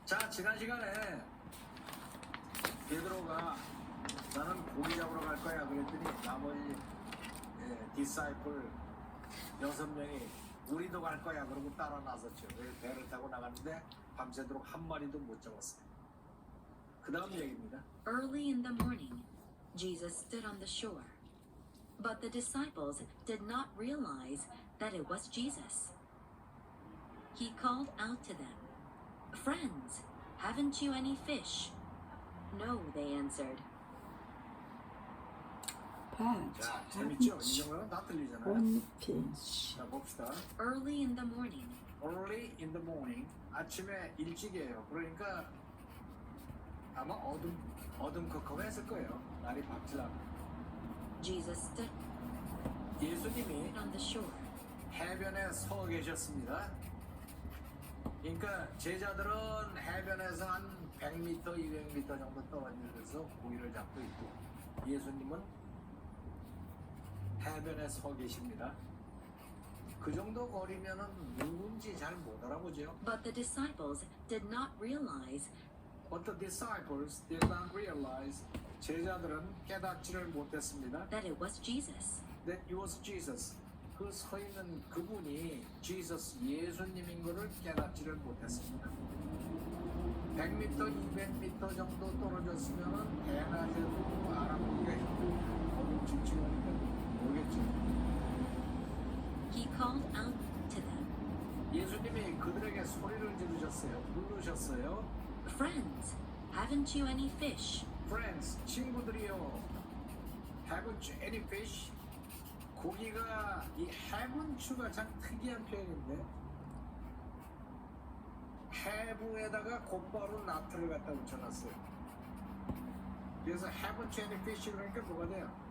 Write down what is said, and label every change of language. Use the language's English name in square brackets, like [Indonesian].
[Korean] 지난 시간에 베드로가 나는 고기 잡으러 갈 거야 그랬더니 나머지 디사이플 6명이 우리도 갈 거야 그러고 따라 나섰죠. 배를 타고 나갔는데 밤새도록 한 마리도 못 잡았어요. 그 다음 얘기입니다. [English] Early in the morning, Jesus stood on the shore. But the disciples did not realize that it was Jesus. He called out to them, "Friends, haven't you any fish?" "No," they answered. [Korean] 자, 재밌죠? 이 정도는 다 들리잖아요. 원피스. 자, 봅시다. [English] Early in the morning, Early in the morning. [Korean] 아침에 일찍이에요. 그러니까 아마 어둠컴컴했을 거예요. 날이 밝지라고. [English] Jesus stood [Korean] 예수님이 [English] on the shore. [Korean] 해변에 서 계셨습니다. 그러니까 제자들은 해변에서 한 100m, 200m 정도 떨어져서 고기를 잡고 있고 예수님은 해변에 서 계십니다. 그 정도 거리면은 누군지 잘 못 알아보죠. [English] But the disciples did not realize But the disciples did not realize [Korean] 제자들은 깨닫지를 못했습니다. [English] that it was Jesus. That it was Jesus. [Korean] 그 서 있는 그분이 Jesus 예수님인 것을 깨닫지를 못했습니다. 100m, 200m 정도 떨어졌으면은 대낮에도 알아보기가 힘들고 너무 칙칙하니까 모르겠죠. [English] He called out to them, [Korean] 예수님이 그들에게 소리를 지르셨어요. 부르셨어요. [English] "Friends, haven't you any fish?" [Korean] Friends, 친구들이요. [English] Haven't you any fish? [Korean] 고기가 이 haven't가 참 특이한 표현인데 have에다가 곧바로 not를 갖다 붙여놨어요. 그래서 [English] haven't you any fish [Korean] 그러니까 뭐가 돼요?